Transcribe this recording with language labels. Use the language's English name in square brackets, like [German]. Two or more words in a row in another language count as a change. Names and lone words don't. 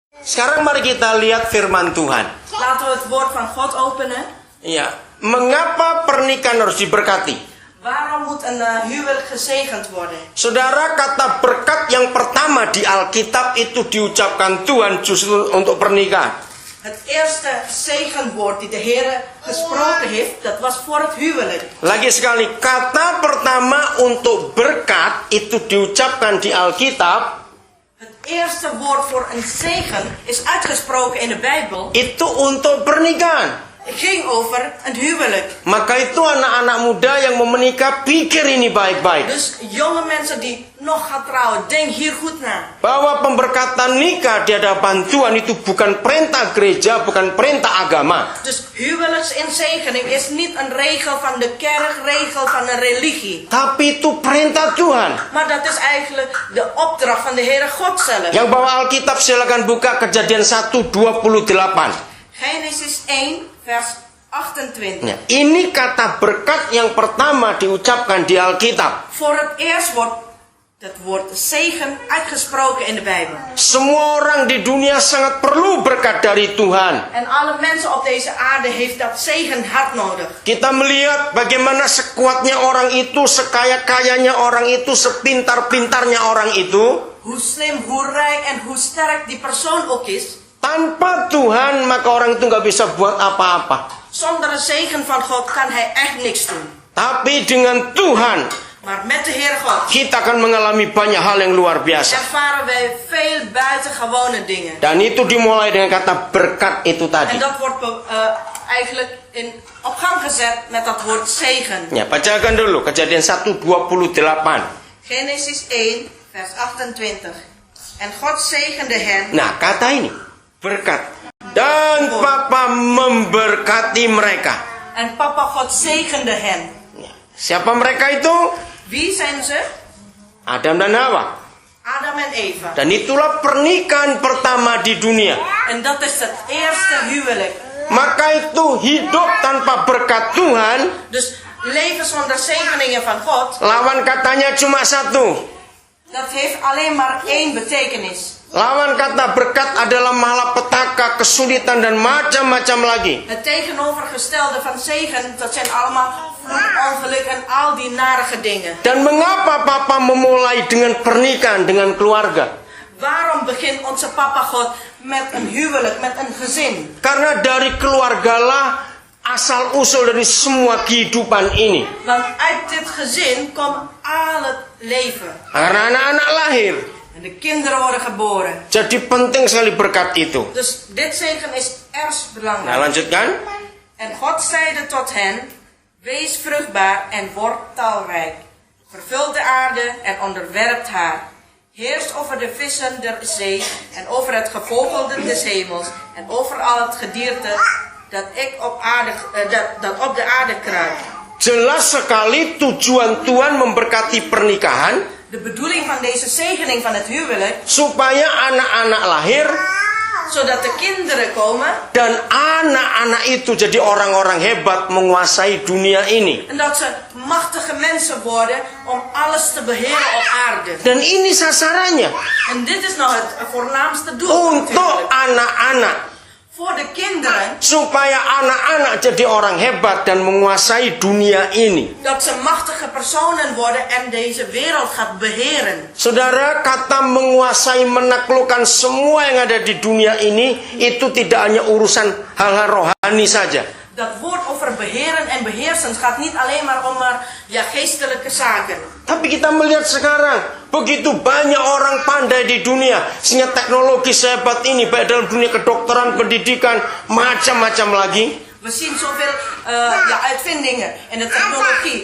[Indonesian] Sekarang mari kita lihat firman Tuhan. [Dutch] Laten we het woord van God openen. [Indonesian] Ya, mengapa pernikahan harus diberkati? [Dutch] Waarom moet een huwelijk gezegend worden? [Indonesian] Saudara, kata berkat yang pertama di Alkitab itu diucapkan Tuhan justru untuk pernikahan. [Dutch] Het eerste zegenwoord die de Heer gesproken heeft, dat was voor het huwelijk. [Indonesian] Lagi sekali, kata pertama untuk berkat itu diucapkan di Alkitab. [Dutch] Het eerste woord voor een zegen is uitgesproken in de Bijbel. [Indonesian] Itu untuk pernikahan. [Dutch] Het ging over een huwelijk. [Indonesian] Maka itu anak-anak muda yang mau menikah, pikir ini baik-baik. [Dutch] Dus jonge mensen die nog gaan trouwen, denk hier goed na. [Indonesian] Bahwa pemberkatan nikah di hadapan Tuhan itu bukan perintah gereja, bukan perintah agama. [Dutch] Dus huwelijksinzegening is niet een regel van de kerk, regel van een religie. [Indonesian] Tapi itu perintah Tuhan. [Dutch] Maar dat is eigenlijk de opdracht van de Heere God zelf. [Indonesian] Yang bawa Alkitab silakan buka Kejadian 1:28. [Dutch] Genesis 1 vers 28. [Indonesian] Ya, ini kata berkat yang pertama diucapkan di Alkitab. [Dutch] Voor het eerst wordt het woord zegen uitgesproken in de Bijbel. [Indonesian] Semua orang di dunia sangat perlu berkat dari Tuhan. [Dutch] En alle mensen op deze aarde heeft dat zegen hard nodig. [Indonesian] Kita melihat bagaimana sekuatnya orang itu, sekaya-kayanya orang itu, sepintar-pintarnya orang itu. [Dutch] Hoe slim, hoe rijk en hoe sterk die persoon ook is. [Indonesian] Tanpa Tuhan maka orang itu nggak bisa buat apa-apa. [Dutch] Zonder de zegen van God kan hij echt niks doen. [Indonesian] Tapi dengan Tuhan, [Dutch] Maar met de Heere God [Indonesian] kita akan mengalami banyak hal yang luar biasa. [Dutch] ervaren wij veel buitengewone dingen. [Indonesian] Dan itu dimulai dengan kata berkat itu [Dutch] En [Indonesian] tadi. [Dutch] dat wordt eigenlijk op gang gezet met dat woord zegen. [Indonesian] Ya, bacakan dulu Kejadian 1:28. [Dutch] Genesis 1 vers 28. En God zegende hen. [Indonesian] Nah, kata ini berkat. Dan Papa memberkati mereka. [Dutch] En papa God zegende hen. [Indonesian] Siapa mereka itu? [Dutch] Wie zijn ze? [Indonesian] Adam dan Hawa. [Dutch] Adam en Eva. [Indonesian] Dan itulah pernikahan pertama di dunia. [Dutch] En dat is het eerste huwelijk. [Indonesian] Maka itu hidup tanpa berkat Tuhan. [Dutch] Dus leven zonder zegeningen van God. [Indonesian] Lawan katanya cuma satu. [Dutch] Dat heeft alleen maar één betekenis. [Indonesian] Lawan kata berkat adalah malapetaka, kesulitan dan macam-macam lagi. [Dutch] Het tegenovergestelde van zegen, dat zijn allemaal ongeluk en al die narige dingen. [Indonesian] Dan mengapa Papa memulai dengan pernikahan, dengan keluarga? [Dutch] Waarom begint onze papa God met een huwelijk, met een gezin? [Indonesian] Karena dari keluargalah asal-usul dari semua kehidupan ini. [Dutch] Want uit dit gezin komt al het leven. [Indonesian] Karena anak-anak lahir. [Dutch] En de kinderen worden geboren. [Indonesian] Jadi penting sekali berkat itu. [Dutch] Dus dit zegen is erg [Indonesian] Nah, [Dutch] belangrijk. [Indonesian] lanjutkan. [Dutch] En God zeide tot hen, wees vruchtbaar en word talrijk. Vervult de aarde en onderwerpt haar. Heerst over de vissen der zee en over het gevogelte des hemels en over al het gedierte dat op de aarde kruipt. [Indonesian] Jelas sekali tujuan Tuhan memberkati pernikahan. [Dutch] De bedoeling van deze zegening van het huwelijk, [Indonesian] Supaya anak-anak lahir. [Dutch] zodat de kinderen komen. [Indonesian] Dan anak-anak itu jadi orang-orang hebat menguasai dunia ini. [Dutch] En dat ze machtige mensen worden om alles te beheren op aarde. [Indonesian] Dan ini sasarannya. [Dutch] En dit is nou het voornaamste doel. [Indonesian] Untuk [Dutch] natuurlijk. [Indonesian] anak-anak. [Dutch] Voor de kinderen. [Indonesian] Supaya anak-anak jadi orang hebat dan menguasai dunia ini. [Dutch] Dat ze machtige personen worden en deze wereld gaat beheren. [Indonesian] Saudara, kata menguasai, menaklukkan semua yang ada di dunia ini, itu tidak hanya urusan hal-hal rohani saja. [Dutch] Dat woord over beheren en beheersen gaat niet alleen maar om geestelijke zaken. [Indonesian] Tapi kita melihat sekarang, begitu banyak orang pandai di dunia, sehingga teknologi sehebat ini, baik dalam dunia kedokteran, pendidikan, macam-macam lagi. [Dutch] We zien zoveel uitvindingen in de technologie.